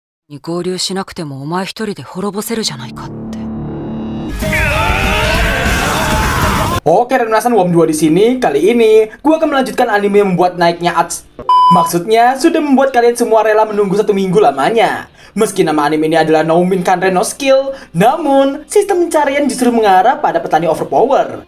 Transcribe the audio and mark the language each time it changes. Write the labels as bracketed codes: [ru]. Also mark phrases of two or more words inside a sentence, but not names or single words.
[ja] に合流しなくてもお前一人で滅ぼせるじゃないかって。 [id] Oke, Renasan WOM 2 di sini. Kali ini gua akan melanjutkan anime yang membuat naiknya ats. Maksudnya sudah membuat kalian semua rela menunggu 1 minggu lamanya. Meski nama anime ini adalah No Min Kanren no Skill, namun sistem pencarian justru mengarah pada petani overpower.